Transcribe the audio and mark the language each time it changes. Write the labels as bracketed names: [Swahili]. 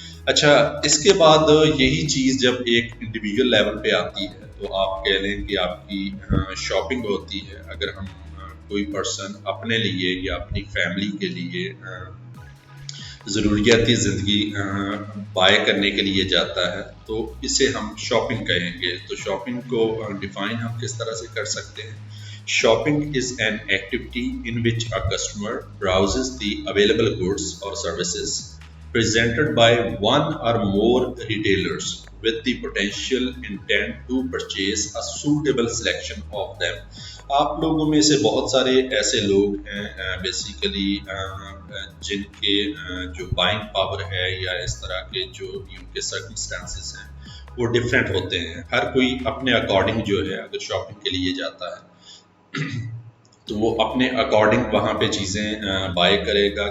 [Hindi] अच्छा, इसके बाद यही चीज़ जब एक इंडिविजुअल लेवल पे आती है तो आप कह लें कि आपकी शॉपिंग होती है। अगर हम कोई पर्सन अपने लिए या अपनी फैमिली के लिए ज़रूरियाती ज़िंदगी बाय करने के लिए जाता है तो इसे हम शॉपिंग कहेंगे। तो शॉपिंग को डिफाइन हम किस तरह से कर सकते हैं? [English] Shopping is an activity in which a customer browses the available goods और services presented by one or more retailers with the potential intent to purchase a suitable selection of them। [Hindi] आप लोगों में से बहुत सारे ऐसे लोग हैं बेसिकली जिनके जो बाइंग पावर है या इस तरह के जो उनके सर्कमस्टांसेस हैं वो डिफरेंट होते हैं। हर कोई अपने अकॉर्डिंग जो है अगर शॉपिंग के लिए जाता है तो वो अपने अकॉर्डिंग वहाँ पे चीज़ें बाय करेगा।